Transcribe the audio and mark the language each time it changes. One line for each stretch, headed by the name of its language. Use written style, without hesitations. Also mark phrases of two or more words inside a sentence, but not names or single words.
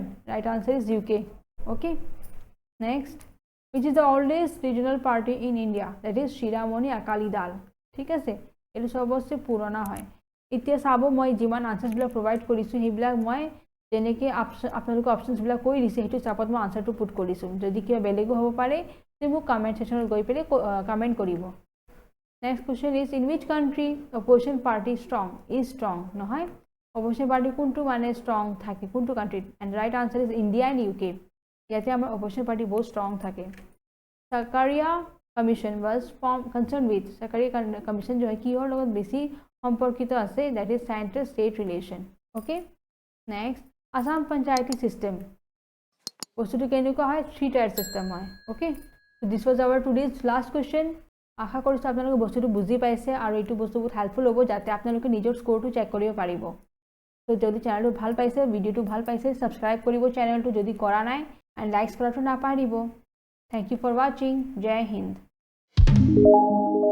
English: Right answer is UK. Okay? Next, which is the oldest regional party in India? That is Shiromoni Akali Dal.
Assamese: ঠিক আছে? এইটো সবচে পুরনা হয়. এতিয়া চাব মই যিমান আনসারসবিলাক প্রভাইড কৰিছো সেইবিলাক মই যেনেকে আপোনালোকে অপশনসবিলাক কৈ দিছে সেইটো চাপত মই আনসারটো পুট কৰিছো. যদি কিবা বেলেগো হ'ব পাৰে তে মোক
English: comment sectionত
Assamese: গৈ পেলে কমেন্ট কৰিব.
English: Next question is, in which country opposition party is strong?
Assamese: নহয়,
English: opposition party
Assamese: কোনটো মানে strong থাকে কোনটো country?
English: And right answer is India and UK.
Assamese: ইয়াতে আমাৰ
English: opposition party
Assamese: বহুত strong থাকে.
English: Sakaria commission was concerned with, Sakaria commission
Assamese: যো হয় কিহৰ লগত বেছি সম্পৰ্কিত আছে,
English: that is center state relation. Okay? Next,
Assamese: Assam Panchayati system বস্তুটো কেনেকুৱা হয়? 3
English: tier system
Assamese: হয়. Okay?
English: So this was our today's last question.
Assamese: আশা কৰিছো আপোনালোকে বস্তুটো বুজি পাইছে আৰু এইটো বস্তু বহুত হেল্পফুল হ'ব যাতে আপোনালোকে নিজৰ
English: scoreটো check
Assamese: কৰিব পাৰিব. তো যদি চ্যানেলটো ভাল পাইছে, ভিডিওটো ভাল পাইছে, সাবস্ক্রাইব কৰিব চ্যানেলটো যদি কৰা নাই,
English: and likes
Assamese: কৰাটো নাপাহৰিব.
English: thank you for watching.
Hindi: जय हिंद.